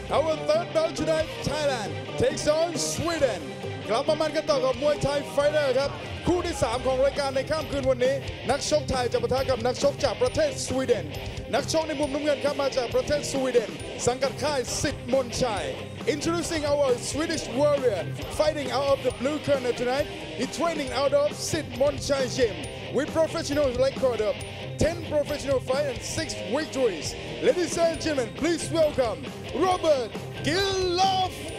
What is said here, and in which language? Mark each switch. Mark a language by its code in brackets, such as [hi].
[en] Our third bout tonight, Thailand takes on Sweden. [th] กลับมามันกันต่อกับมวยไทยไฟเตอร์ครับคู่ที่ 3 ของรายการในค่ำคืนวันนี้นักชกไทยจะปะทะกับนักชกจากประเทศสวีเดนนักชกในมุมน้ำเงินครับมาจากประเทศสวีเดนสังกัดค่ายสิทธิ์มนชัย [en] Introducing our Swedish warrior fighting out of the blue corner tonight. He training out of Sid Monchai gym with professional record of 10 professional fights and 6 victories. Ladies and gentlemen, please welcome Robert Gilloff.